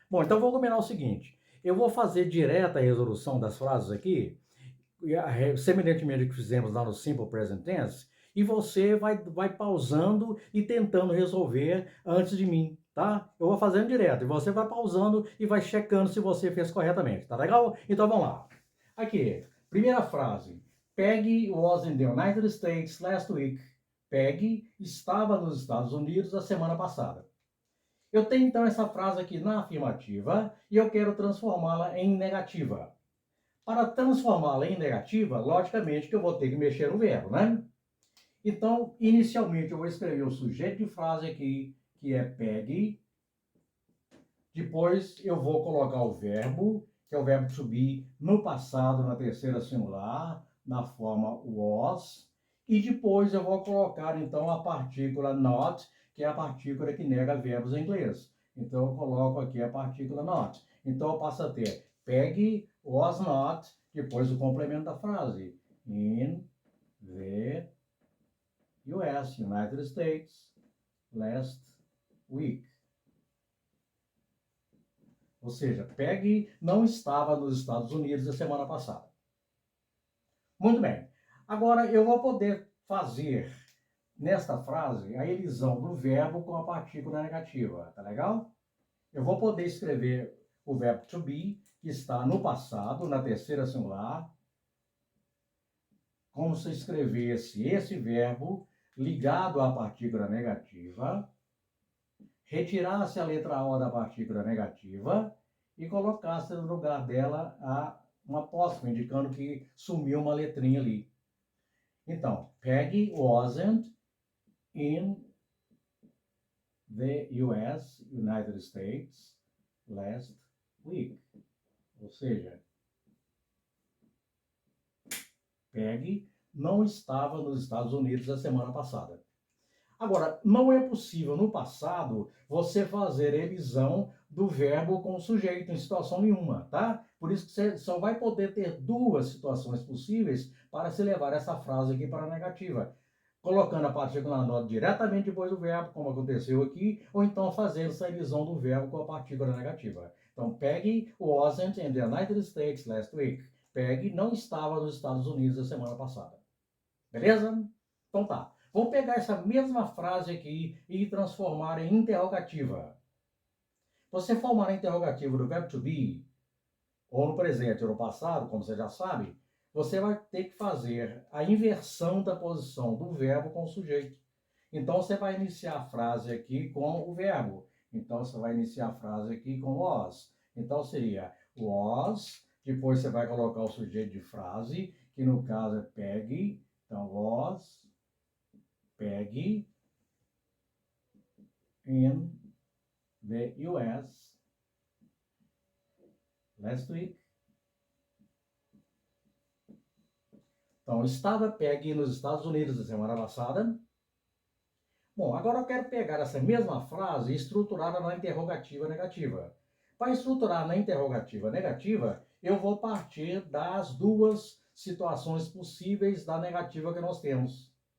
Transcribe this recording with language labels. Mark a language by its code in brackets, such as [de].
[pt] Bom, então vou combinar o seguinte. Eu vou fazer direta a resolução das frases aqui, semelhantemente ao que fizemos lá no Simple Present Tense, e você vai pausando e tentando resolver antes de mim, tá? Eu vou fazendo direto, e você vai pausando e vai checando se você fez corretamente, tá legal? Então vamos lá. Aqui, primeira frase. [en] Peggy was in the United States last week. [pt] Peggy estava nos Estados Unidos a semana passada. Eu tenho então essa frase aqui na afirmativa e eu quero transformá-la em negativa. Para transformá-la em negativa, logicamente que eu vou ter que mexer no verbo, né? Então, inicialmente eu vou escrever o sujeito de frase aqui, que é Peggy. Depois eu vou colocar o verbo, que é o verbo to be, no passado, na terceira singular, na forma was. E depois eu vou colocar, então, a partícula not, que é a partícula que nega verbos em inglês. Então, eu coloco aqui a partícula not. Então, eu passo a ter Peggy was not, depois o complemento da frase. [en] In the US, United States, last week. [pt] Ou seja, Peggy não estava nos Estados Unidos a semana passada. Muito bem. Agora eu vou poder fazer nesta frase a elisão do verbo com a partícula negativa. Tá legal? Eu vou poder escrever o verbo to be, que está no passado, na terceira singular, como se escrevesse esse verbo ligado à partícula negativa, retirasse a letra O da partícula negativa e colocasse no lugar dela a um apóstrofo, indicando que sumiu uma letrinha ali. [en] Então, Peggy wasn't in the US, United States, last week. [pt] Ou seja, Peggy não estava nos Estados Unidos a semana passada. Agora, não é possível no passado você fazer elisão do verbo com o sujeito em situação nenhuma, tá? Por isso que você só vai poder ter duas situações possíveis para se levar essa frase aqui para a negativa. Colocando a partícula na nota diretamente depois do verbo, como aconteceu aqui, ou então fazendo essa elisão do verbo com a partícula negativa. [en] Então, Peggy wasn't in the United States last week. [pt] Peggy não estava nos Estados Unidos a semana passada. Beleza? Então tá. Vamos pegar essa mesma frase aqui e transformar em interrogativa. Você formar a interrogativa do verbo to be, ou no presente ou no passado, como você já sabe, você vai ter que fazer a inversão da posição do verbo com o sujeito. Então você vai iniciar a frase aqui com o verbo. Então você vai iniciar a frase aqui com was. Então seria was, depois você vai colocar o sujeito de frase, que no caso é Peggy. [en] Então was Peggy in the US last week. [pt] Então, estava Peggy nos Estados Unidos na semana passada. Bom, agora eu quero pegar essa mesma frase e estruturá-la na interrogativa negativa. Para estruturar na interrogativa negativa, eu vou partir das duas situações possíveis da negativa que nós temos.